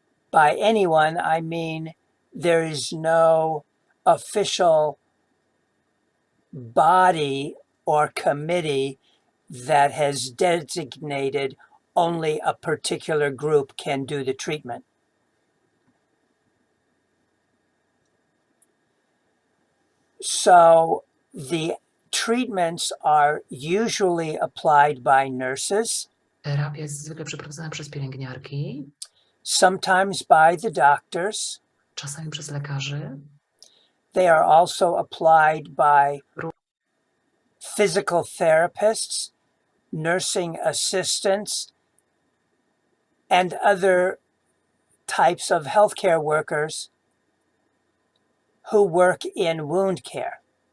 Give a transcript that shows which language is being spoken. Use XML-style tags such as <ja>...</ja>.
<en>By anyone, I mean there is no official body or committee that has designated only a particular group can do the treatment. So the treatments are usually applied by nurses,</en> <pl>Terapia jest zwykle przeprowadzana przez pielęgniarki,</pl> <en>sometimes by the doctors.</en> <pl>czasami przez lekarzy.</pl> <en>They are also applied by physical therapists, nursing assistants, and other types of healthcare workers who work in wound care.</en>